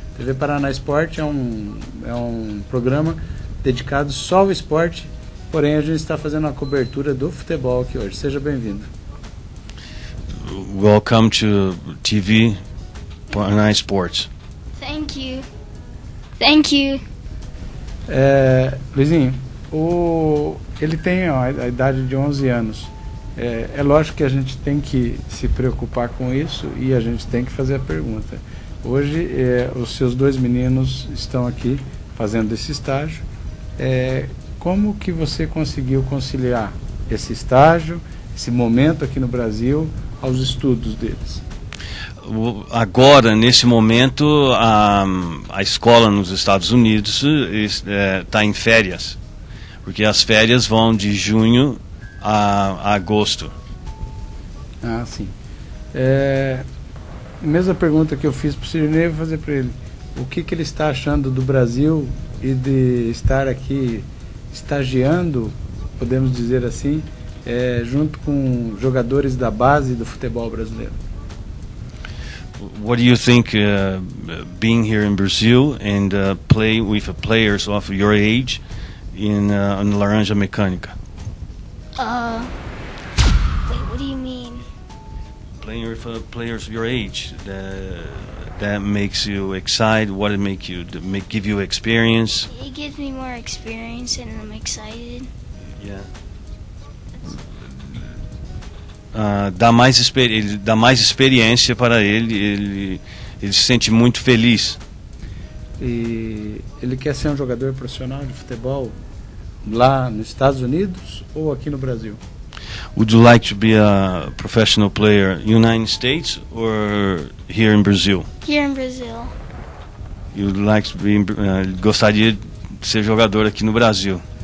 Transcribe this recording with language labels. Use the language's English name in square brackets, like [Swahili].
[Portuguese] TV Paraná Esporte é um programa dedicado só ao esporte, porém a gente está fazendo uma cobertura do futebol aqui hoje. Seja bem-vindo. [English] Welcome to TV Paraná Sports. Thank you. Thank you. [Portuguese] Luizinho, ele tem a idade de 11 anos. É lógico que a gente tem que se preocupar com isso e a gente tem que fazer a pergunta. Hoje, os seus dois meninos estão aqui fazendo esse estágio. Como que você conseguiu conciliar esse estágio, esse momento aqui no Brasil, aos estudos deles? Agora, nesse momento, a escola nos Estados Unidos está em férias, porque as férias vão de junho a agosto. Ah, sim. Mesma pergunta que eu fiz para o Sidney, eu vou fazer para ele. O que ele está achando do Brasil e de estar aqui estagiando, podemos dizer assim, junto com jogadores da base do futebol brasileiro? [English] What do you think being here in Brazil and play with players of your age in Laranja Mecânica? Wait, what do you mean? Playing with players of your age, that makes you excited. What it make you give you experience? It gives me more experience and I'm excited. Yeah. [Portuguese] Dá mais experiência para ele se sente muito feliz. E ele quer ser um jogador profissional de futebol lá nos Estados Unidos ou aqui no Brasil? [English] Would you like to be a professional player in the United States or here in Brazil? Here in Brazil. You'd like to be, [Portuguese] gostaria de ser jogador aqui no Brasil?